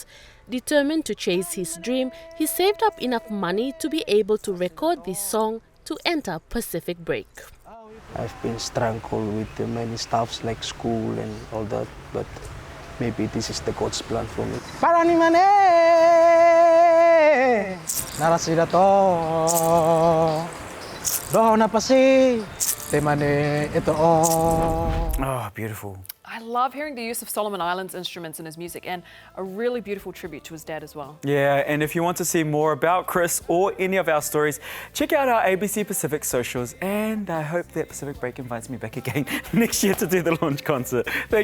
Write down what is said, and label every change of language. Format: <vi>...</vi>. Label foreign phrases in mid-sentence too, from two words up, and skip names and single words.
<en>Determined to chase his dream, he saved up enough money to be able to record this song to enter Pacific Break. I've been struggling with many stuffs like school and all that, but maybe this is the God's plan for me. Parani mane narasida to do na pasi te mane ito Oh, beautiful. I love hearing the use of Solomon Islands instruments in his music, and a really beautiful tribute to his dad as well. Yeah, and if you want to see more about Chris or any of our stories, check out our ABC Pacific socials, and I hope that Pacific Break invites me back again next year to do the launch concert.</en>